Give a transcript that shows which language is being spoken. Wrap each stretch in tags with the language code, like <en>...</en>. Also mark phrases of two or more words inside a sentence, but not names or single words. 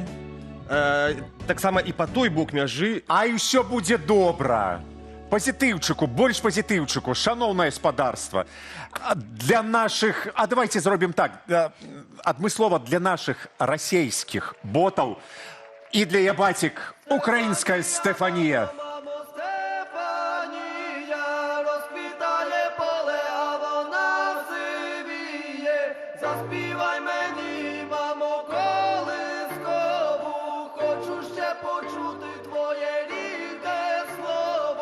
<be>Таксама і па той бок мяжы. А і ўсё будзе добра. Пазітыўчыку, больш пазітыўчыку, шаноўнае спадарства. Для нашых, а давайте зробім так, адмыслова для нашых расейскіх ботаў і для ябацік украінская Стефанія.</be> <uk>Заспівай мені, мамо, колискову, хочу ще почути твоє рідне слово.</uk>